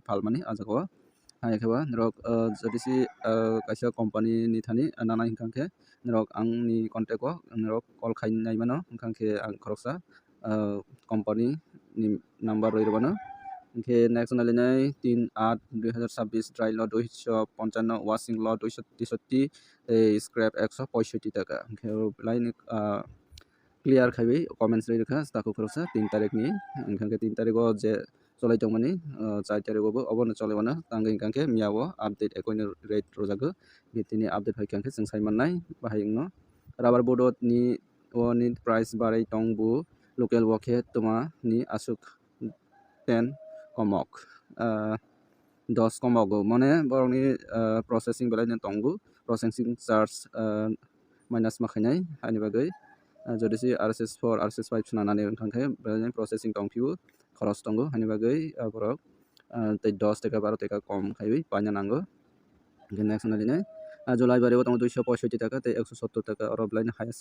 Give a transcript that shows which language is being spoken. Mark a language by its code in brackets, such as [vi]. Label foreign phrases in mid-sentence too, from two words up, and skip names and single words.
[trp] phalmani ajagao haikhawa nirok jodi si kaisa company ni thani nana hingkang ke nirok angni contact o nirok call khainai mano hingkang ke ang khoroksa company ni number roi robano hingke next nalinai 3/8/2026 [en] dry lot [trp] 255 [en] washing lot [trp] 263 tei scrap 165 taka hingke lain clear khaibai comments rei rekha stako khoroksa 3 tarik ni hingkang ke 3 tarik o je cholai tongmani 4 tarik o obono cholaiwana tangai hingkang ke miao update ecoini rate rojago tini update haikang ke jung saimannai bahayungno [en] rubber boat [trp] ni price barai tongbo local wokhe tuma ni asuk 10 komok 10 komogo mane borokni processing belai tongo [en] processing charge minus [trp] ma khainai hani bagai jodi si RSS4 RSS5 sunanani hingkangke belai processing tongphio khoros tongo hani bagai borok tei 10 taka 12 taka kom khaibai paina nango hingke next nalinai julaibari o tongo 265 taka tei 170 taka oro belai highest